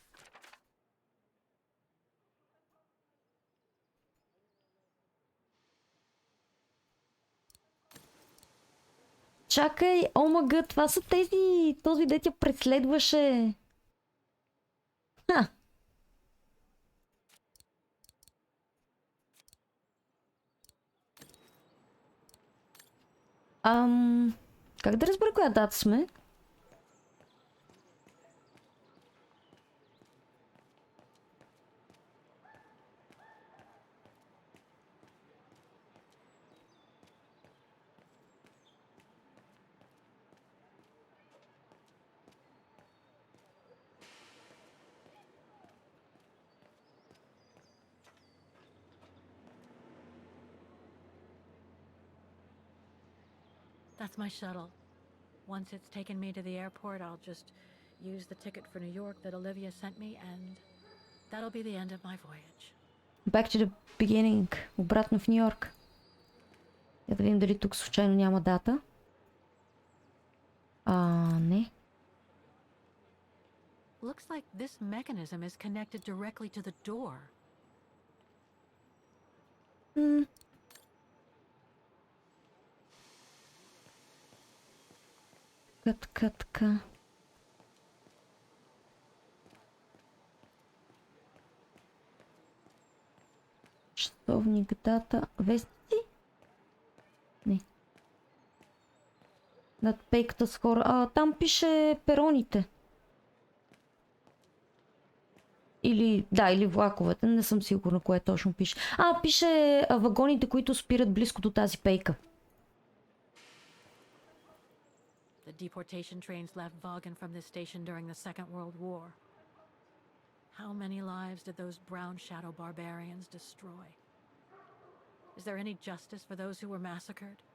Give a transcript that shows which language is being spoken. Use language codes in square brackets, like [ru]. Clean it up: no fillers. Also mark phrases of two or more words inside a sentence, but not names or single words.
[bg] Чакай, омага, това са тези... Този дет я преследваше. Ха. Как да разбера коя дата сме? [en] That's my shuttle. Once it's taken me to the airport, I'll just use the ticket for New York that Olivia sent me, and that'll be the end of my voyage. Back to the beginning. [bg] Обратно в Нью-Йорк. Я да видим дали тук случайно няма дата. Не. [en] Looks like this mechanism is connected directly to the door. [bg] Така. Часовник, дата, вестници? Не. Над пейката с хора. Там пише пероните. Или, да, или влаковете. Не съм сигурна кое точно пише. Пише вагоните, които спират близко до тази пейка. [en] The deportation trains left Vaghen from this station during the Second World War. How many lives did those brown shadow barbarians destroy? Is there any justice for those who were massacred?